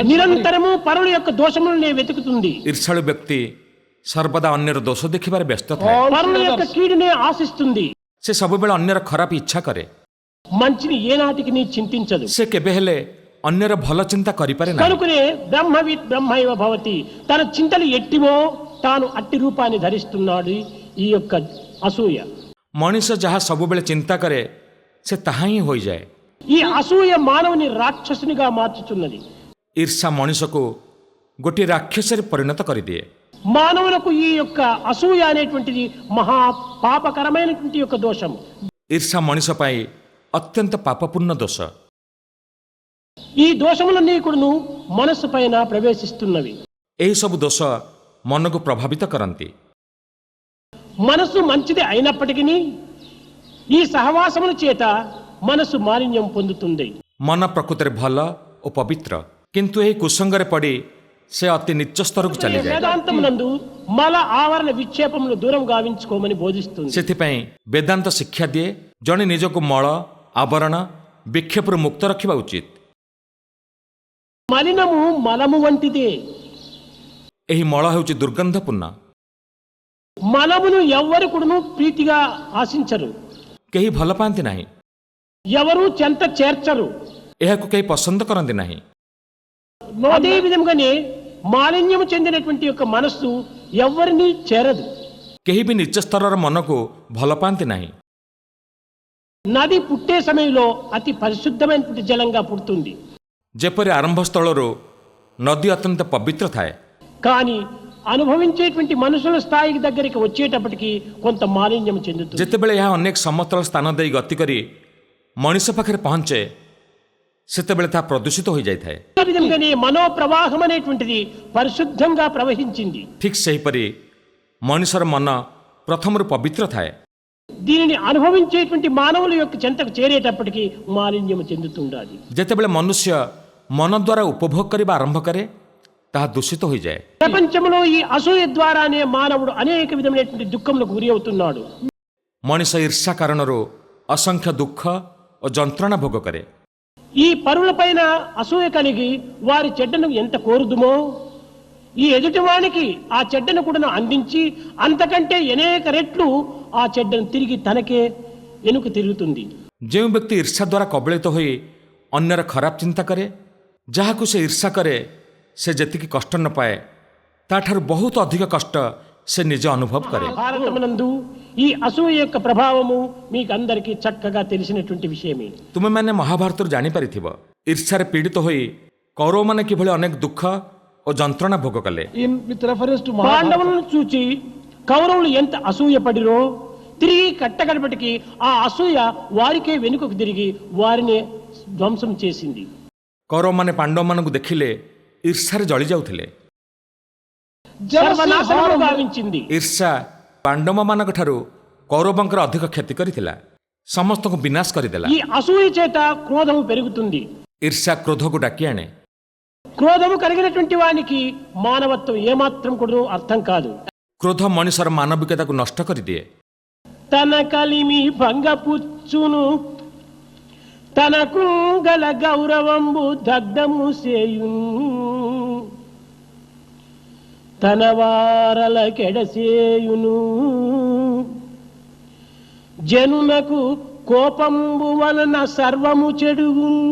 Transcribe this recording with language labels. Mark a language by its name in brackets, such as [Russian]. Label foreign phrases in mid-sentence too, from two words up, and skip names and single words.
[Telugu] నిరంతరము పరుల యొక్క దోషములనే వెతుకుతుంది. [Odia] ଈର୍ଷାଳୁ ବ୍ୟକ୍ତି ସର୍ବଦା ଅନ୍ୟର ଦୋଷ ଦେଖିବାରେ ବ୍ୟସ୍ତ ଥାଏ। [Telugu] పరుల యొక్క కీడునే ఆశిస్తుంది. [Odia] ସେ ସବୁବେଳେ ଅନ୍ୟର ଖରାପ ଇଚ୍ଛା କରେ। [Telugu] మంచిని ఏనాటికి నీ చింతించదు. [Odia] ସେ କେବେ ହେଲେ ଅନ୍ୟର ଭଲ ଚିନ୍ତା କରିପାରେ ନାହିଁ। [Sanskrit] కనుకనే బ్రహ్మవిత్ బ్రహ్మైవ భవతి. [Telugu] తన చింతలు ఎట్టివో తాను అట్టి రూపాన్ని ధరిస్తున్నాడు ఈ యొక్క అసూయ. [Odia] ମଣିଷ ଯାହା ସବୁବେଳେ ଚିନ୍ତା କରେ ସେ ତାହା ହିଁ ହୋଇଯାଏ। [Telugu] ఈ అసూయ మానవుని రాక్షసునిగా మార్చుచున్నది. [Odia] ଈର୍ଷା ମଣିଷକୁ ଗୋଟିଏ ରାକ୍ଷସରେ ପରିଣତ କରିଦିଏ. [Telugu] మానవులకు ఈ యొక్క అసూయ అనేటువంటిది మహా పాపకరమైనటువంటి యొక్క దోషము. [Odia] ଈର୍ଷା ମଣିଷ ପାଇଁ ଅତ୍ୟନ୍ତ ପାପପୂର୍ଣ୍ଣ ଦୋଷ. [Telugu] ఈ దోషములన్నీ కూడాను మనస్సు పైన ప్రవేశిస్తున్నవి. [Odia] ଏହିସବୁ ଦୋଷ ମନକୁ ପ୍ରଭାବିତ କରନ୍ତି. [Telugu] మనస్సు మంచిది అయినప్పటికీ ఈ సహవాసముల చేత మనస్సు మాలిన్యం పొందుతుంది. [Odia] ମନ ପ୍ରକୃତରେ ଭଲ ଓ ପବିତ୍ର, କିନ୍ତୁ ଏହି କୁସଙ୍ଗରେ ପଡ଼ି ସେ ଅତି ନିଚ୍ଚ ସ୍ତରକୁ ଚାଲିଯାଏ. [Telugu] వేదాంతమునందు మల ఆవరణ విక్షేపములు దూరం గావించుకోమని బోధిస్తుంది. [Odia] ସେଥିପାଇଁ ବେଦାନ୍ତ ଶିକ୍ଷା ଦିଏ ଜଣେ ନିଜକୁ ମଳ ଆବରଣ ବିକ୍ଷେପରୁ ମୁକ୍ତ ରଖିବା ଉଚିତ. [Telugu] మలినము మలము వంటిదే. [Odia] ଏହି ମଳ ହେଉଛି ଦୁର୍ଗନ୍ଧପୂର୍ଣ୍ଣ. [Telugu] మలమును ఎవ్వరు కూడాను ప్రీతిగా ఆశించరు, [Odia] କେହି ଭଲ ପାଆନ୍ତି ନାହିଁ, [Telugu] ఎవరు చెంత చేర్చరు. [Odia] ଏହାକୁ କେହି ପସନ୍ଦ କରନ୍ତି ନାହିଁ. [Telugu] అదే విధంగానే మాలిన్యము చెందినటువంటి యొక్క మనస్సు ఎవరిని చేరదు. [Odia] କେହି ବି ନିଚ ସ୍ତରର ମନକୁ ଭଲ ପାଆନ୍ତି ନାହିଁ. [Telugu] నది పుట్టే సమయంలో అతి పరిశుద్ధమైనటువంటి జలంగా పుడుతుంది. [Odia] ଯେପରି ଆରମ୍ଭ ସ୍ଥଳରୁ ନଦୀ ଅତ୍ୟନ୍ତ ପବିତ୍ର ଥାଏ, [Telugu] కానీ అనుభవించేటువంటి మనుషుల స్థాయి దగ్గరికి వచ్చేటప్పటికి కొంత మాలిన్యం చెందుతుంది. [Odia] ଯେତେବେଳେ ଏହା ଅନେକ ସମତଳ ସ୍ଥାନ ଦେଇ ଗତି କରି ମଣିଷ ପାଖରେ ପହଞ୍ଚେ ସେତେବେଳେ ତାହା ପ୍ରଦୂଷିତ ହୋଇଯାଇଥାଏ. [Telugu] ఈ విధంగానే మనోప్రవాహం అనేటువంటిది పరిశుద్ధంగా ప్రవహించింది. [Odia] ଠିକ୍ ସେହିପରି ମଣିଷର ମନ ପ୍ରଥମରୁ ପବିତ୍ର ଥାଏ, [Telugu] దీనిని అనుభవించేటువంటి మానవుల యొక్క చెంతకు చేరేటప్పటికి మాలిన్యం చెందుతుండాలి. [Odia] ଯେତେବେଳେ ମନୁଷ୍ୟ ମନ ଦ୍ୱାରା ଉପଭୋଗ କରିବା ଆରମ୍ଭ କରେ ତାହା ଦୂଷିତ ହୋଇଯାଏ. [Telugu] ప్రపంచంలో ఈ అసూయ ద్వారానే మానవుడు అనేక విధమైనటువంటి దుఃఖములకు గురి అవుతున్నాడు. [Odia] ମଣିଷ ଈର୍ଷା କାରଣରୁ ଅସଂଖ୍ୟ ଦୁଃଖ ଓ ଯନ୍ତ୍ରଣା ଭୋଗ କରେ. [Telugu] ఈ పరుల పైన అసూయ కలిగి వారి చెడ్డను ఎంత కోరుదుమో ఈ ఎదుటివానికి ఆ చెడ్డను కూడా అందించి అంతకంటే అనేక రెట్లు ఆ చెడ్డను తిరిగి తనకే వెనుక తిరుగుతుంది. [Odia] ଯେଉଁ ବ୍ୟକ୍ତି ଈର୍ଷା ଦ୍ୱାରା କବଳିତ ହୋଇ ଅନ୍ୟର ଖରାପ ଚିନ୍ତା କରେ, ଯାହାକୁ ସେ ଈର୍ଷା କରେ ସେ ଯେତିକି କଷ୍ଟ ନ ପାଏ ତାଠାରୁ ବହୁତ ଅଧିକ କଷ୍ଟ ସେ ନିଜେ ଅନୁଭବ କରେ. [Telugu] భారతమునందు ఈ అసూయ యొక్క ప్రభావము మీకు అందరికీ చక్కగా తెలిసినటువంటి విషయమే. [Odia] ତୁମେମାନେ ମହାଭାରତରୁ ଜାଣିପାରିଥିବ ଈର୍ଷାରେ ପୀଡ଼ିତ ହୋଇ କୌରବମାନେ କିଭଳି ଅନେକ ଦୁଃଖ ଓ ଯନ୍ତ୍ରଣା ଭୋଗ କଲେ. [English] with reference to Mahabharata. [Telugu] పాండవులను చూచి కౌరవులు ఎంత అసూయ పడిరో తిరిగి కట్టగడపటికి ఆ అసూయ వారికే వెనుకకు తిరిగి వారిని ధ్వంసం చేసింది. [Odia] କୌରବମାନେ ପାଣ୍ଡବମାନଙ୍କୁ ଦେଖିଲେ ଈର୍ଷାରେ ଜଳି ଯାଉଥିଲେ. [Telugu] సర్వనాశనము గావించింది. [Odia] ଈର୍ଷା ପାଣ୍ଡବମାନଙ୍କ ଠାରୁ କୌରବଙ୍କର ଅଧିକ କ୍ଷତି କରିଥିଲା, ସମସ୍ତଙ୍କୁ ବିନାଶ କରିଦେଲା. [Telugu] ఈ అసూయ చేత క్రోధము పెరుగుతుంది. [Odia] ଈର୍ଷା క్ରୋଧକୁ ଡାକି ଆଣେ. [Telugu] క్రోధము కలిగినటువంటి వానికి మానవత్వం ఏమాత్రం కూడా అర్థం కాదు. [Odia] କ୍ରୋଧ ମଣିଷର ମାନବିକତାକୁ ନଷ୍ଟ କରିଦିଏ. [Telugu] తన కలిమి భంగపుచ్చును తనకు గల గౌరవంబు దగ్ధము సేయును తన వారల కెడసేయును జనునకు కోపంబు వలన సర్వము చెడుగు.